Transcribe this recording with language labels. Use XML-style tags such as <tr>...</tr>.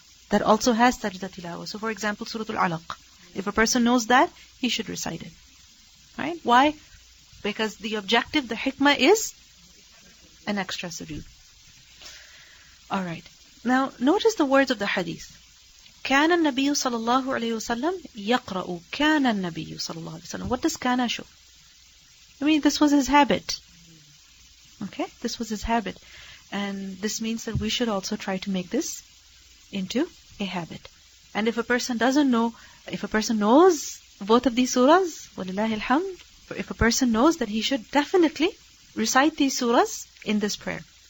<en>That also has sajda tilawah. So for example, Surah Al-Alaq. If a person knows that, he should recite it. Right? Why? Because the objective, the hikmah is an extra sujood. Alright. Now, notice the words of the hadith.</en> <ar>كان النبي صلى الله عليه وسلم يقرأ كان النبي صلى الله عليه وسلم.</ar> <en>What does kana show? I mean, this was his habit. Okay? This was his habit. And this means that we should also try to make this into a habit. And if a person doesn't know, if a person knows both of these surahs,</en> <ar>وَلِلَّهِ الْحَمْدِ,</ar> <en>if a person knows that he should definitely recite these surahs in this prayer.</en>